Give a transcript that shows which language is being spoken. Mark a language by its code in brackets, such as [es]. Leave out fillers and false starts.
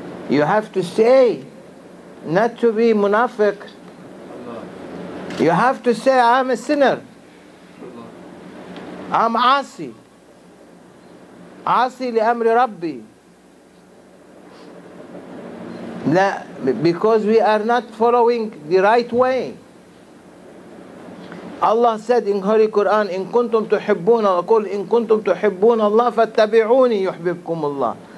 [en] You have to say, not to be munafiq. You have to say, I'm a sinner. I'm [ar] عاصي لأمر ربي. لا, [en] because we are not following the right way. Allah said in Holy Quran, [ar] إن كنتم تحبون قل إن كنتم تحبون الله فاتبعوني يحببكم الله.